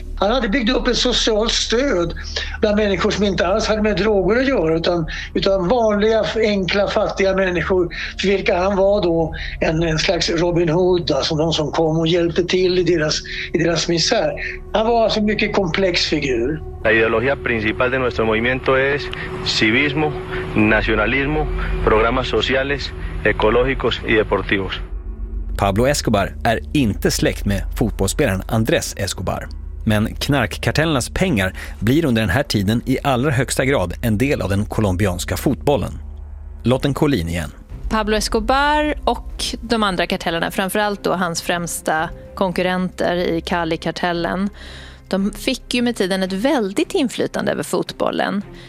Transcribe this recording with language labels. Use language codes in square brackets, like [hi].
[sv] Han hade byggt upp ett socialt stöd bland människor som inte alls hade med droger att göra, utan vanliga, enkla, fattiga människor, för vilka han var då en slags Robin Hood, alltså någon som kom och hjälpte till i deras misär. Han var alltså en mycket komplex figur. [es] La ideología principal de nuestro movimiento es civismo, nacionalismo, programas sociales, ecológicos y deportivos. [sv] Pablo Escobar är inte släkt med fotbollsspelaren Andrés Escobar. Men knarkkartellernas pengar blir under den här tiden i allra högsta grad en del av den colombianska fotbollen. Låt en Colin igen. Pablo Escobar och de andra kartellerna, framförallt då hans främsta konkurrenter i Cali-kartellen, de fick ju med tiden ett väldigt inflytande över fotbollen.